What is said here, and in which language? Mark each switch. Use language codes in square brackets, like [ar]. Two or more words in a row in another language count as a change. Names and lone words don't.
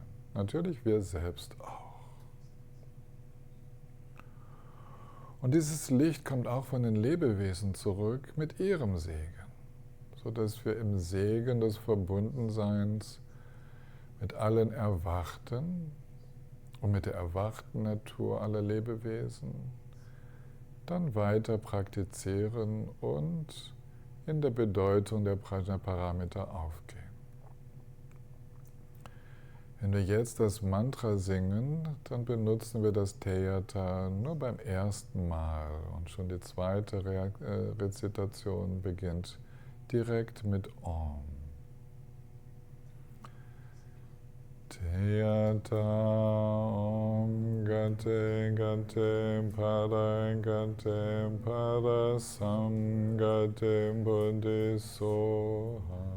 [de] Natürlich wir selbst auch. Und dieses Licht kommt auch von den Lebewesen zurück mit ihrem Segen, sodass wir im Segen des Verbundenseins mit allen Erwachten und mit der erwachten Natur aller Lebewesen dann weiter praktizieren und in der Bedeutung der Prajnaparamita aufgehen. Wenn wir jetzt das Mantra singen, dann benutzen wir das Teyata nur beim ersten Mal und schon die zweite Rezitation beginnt direkt mit Om. [sa] Teyata Om Gate Gate Pada Gate Pada Sam Gate Buddhi Soha.